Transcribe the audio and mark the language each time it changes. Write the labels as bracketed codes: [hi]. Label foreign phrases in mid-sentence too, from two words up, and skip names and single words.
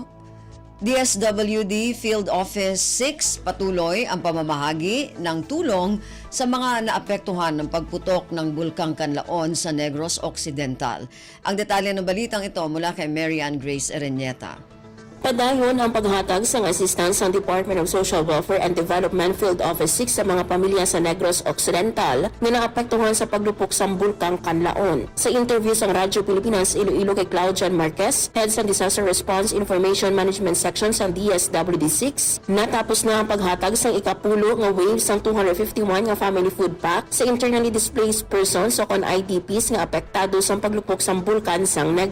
[tl] DSWD Field Office 6 patuloy ang pamamahagi ng tulong sa mga naapektuhan ng pagputok ng Bulkang Kanlaon sa Negros Occidental. Ang detalye ng balitang ito mula kay Marian Grace Ereñeta. [hil] Padahon ang paghatag sa assistance ng Department of Social Welfare and Development Field Office 6 sa mga pamilya sa Negros Occidental na naapektuhan sa paglupok sa Bulkang Kanlaon. Sa interview sa Radyo Pilipinas Iloilo kay Claudian Marquez, Head sa Disaster Response Information Management Section sa DSWD-6, natapos na ang paghatag sa ikapulo nga waves ng 251 nga [en] family food pack [hil] sa [en] internally displaced persons [hil] o kon IDPs nga apektado sa paglupok sa bulkan sang Negros.